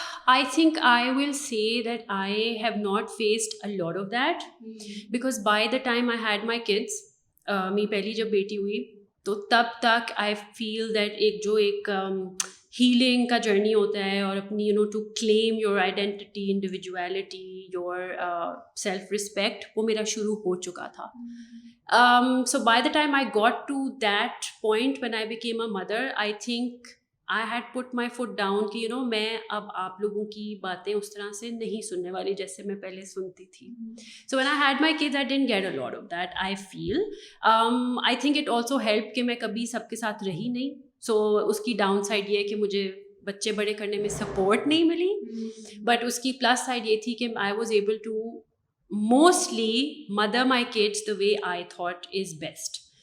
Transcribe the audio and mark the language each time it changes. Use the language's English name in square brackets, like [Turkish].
[English] I think I will say that I have not faced a lot of that because by the time I had my kids, [Urdu] میری پہلی جب بیٹی ہوئی تو تب تک آئی فیل دیٹ ایک ہیلنگ کا جرنی ہوتا ہے, اور اپنی to claim your identity, individuality, your self respect, وہ میرا شروع ہو چکا تھا. [English] So by the time I got to that point when I became a mother, I think I had put my foot down [Urdu] کہ میں اب آپ لوگوں کی باتیں اس طرح سے نہیں سننے والی جیسے میں پہلے سنتی تھی. [English] So when I had my kids, I didn't get a lot of that, I feel. I think it also helped [Urdu] کہ میں کبھی سب کے ساتھ رہی نہیں, so اس کی ڈاؤن سائڈ یہ ہے کہ مجھے بچے بڑے کرنے میں سپورٹ نہیں ملی, بٹ اس کی پلس سائڈ یہ تھی کہ [English] I was able to mostly mother my kids the way I thought is best.